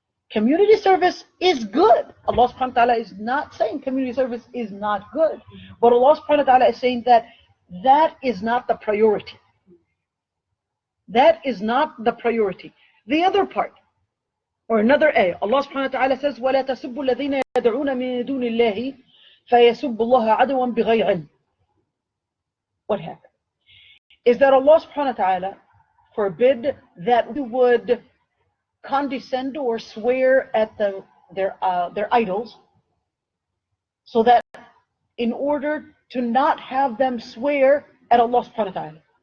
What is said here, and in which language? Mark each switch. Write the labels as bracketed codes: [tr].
[en] Community service is good. Allah subhanahu wa ta'ala is not saying community service is not good. But Allah subhanahu wa ta'ala is saying that is not the priority. That is not the priority. The other part, or another ayah, Allah subhanahu wa ta'ala says, [ar] وَلَا تَسُبُّوا الَّذِينَ يَدْعُونَ مِن دُونِ اللَّهِ فَيَسُبُّوا اللَّهَ عَدْوًا بِغَيْرِ عِلْمٍ. [en] What happened is that Allah subhanahu wa ta'ala forbid that we would condescend or swear at their idols, so that in order to not have them swear at Allah subhanahu wa ta'ala.